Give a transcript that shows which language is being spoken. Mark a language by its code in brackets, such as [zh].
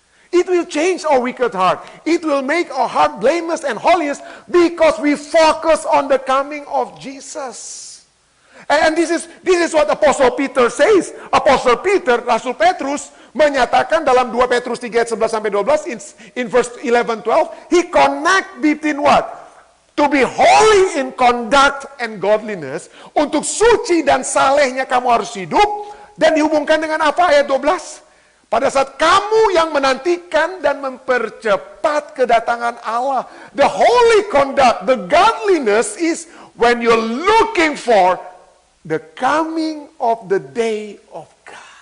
[en] It will change our wicked heart. It will make our heart blameless and holiness because we focus on the coming of Jesus. And this is what Apostle Peter says. Apostle Peter, [id] Rasul Petrus, menyatakan dalam 2 Petrus 3 ayat 11 sampai 12 [en] in verse 11, 12, he connect between what? To be holy in conduct and godliness. [id] Untuk suci dan salehnya kamu harus hidup. Dan dihubungkan dengan apa ayat 12? Pada saat kamu yang menantikan dan mempercepat kedatangan Allah. [en] The holy conduct, the godliness is when you're looking for the coming of the day of God.